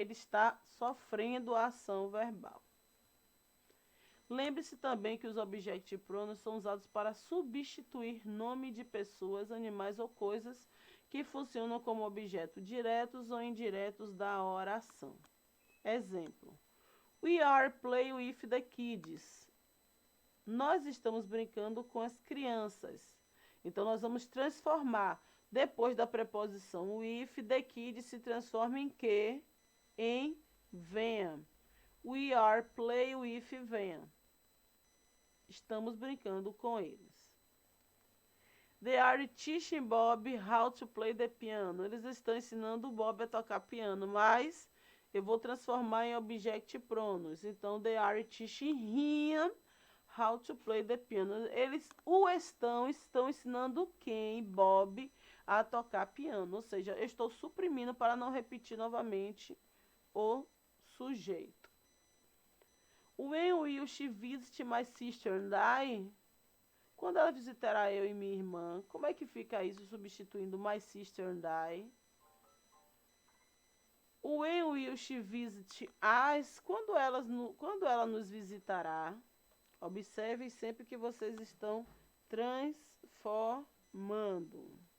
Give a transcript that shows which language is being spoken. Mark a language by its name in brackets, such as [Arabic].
[Portuguese] Ele está sofrendo a ação verbal. Lembre-se também que os object pronous são usados para substituir nome de pessoas, animais ou coisas que funcionam como objetos diretos ou indiretos da oração. Exemplo. [English] We are playing with the kids. [Portuguese] Nós estamos brincando com as crianças. Então, nós vamos transformar, depois da preposição with, [English] the kids [Portuguese] se transforma em que? Em them. [English] We are playing with them. [Portuguese] Estamos brincando com eles. [English] They are teaching Bob how to play the piano. [Portuguese] Eles estão ensinando o Bob a tocar piano, mas eu vou transformar em object pronous. [English] Então, they are teaching him how to play the piano. [Portuguese] Eles estão ensinando quem? Bob, a tocar piano. Ou seja, eu estou suprimindo para não repetir novamente o sujeito. [English] When will she visit my sister and I? [Portuguese] Quando ela visitará eu e minha irmã, como é que fica isso substituindo [English] my sister and I? When will she visit us? [Portuguese] Quando ela nos visitará? Observem sempre que vocês estão transformando.